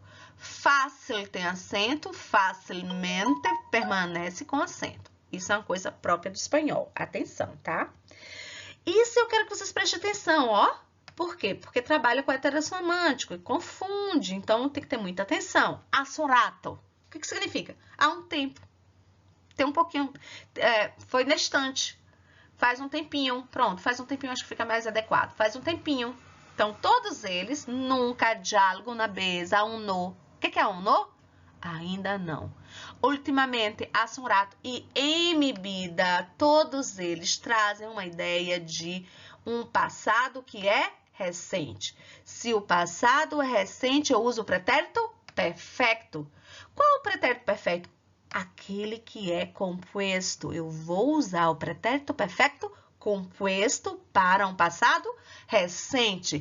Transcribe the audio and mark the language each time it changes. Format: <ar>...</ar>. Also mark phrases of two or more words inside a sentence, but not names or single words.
<pt>Fácil tem acento, facilmente permanece com acento. Isso é uma coisa própria do espanhol. Atenção, tá? Isso eu quero que vocês prestem atenção, ó. Por quê? Porque trabalha com heterorromântico e confunde. Então, tem que ter muita atenção.</pt> <es>Hace un rato.</es> <pt>O que significa? Há um tempo. Tem um pouquinho. Foi na estante. Faz um tempinho. Pronto, faz um tempinho, acho que fica mais adequado. Faz um tempinho. Então, todos eles, nunca, já, alguma vez,</pt> <es>aún no.</es> <pt>O que é</pt> <es>aún no?</es> <pt>Ainda não. Ultimamente,</pt> <es>hace un rato</es> <pt>e</pt> <es>em mi vida,</es> <pt>todos eles trazem uma ideia de um passado que é recente. Se o passado é recente, eu uso o pretérito perfeito. Qual o pretérito perfeito? Aquele que é composto. Eu vou usar o pretérito perfeito composto para um passado recente.</pt>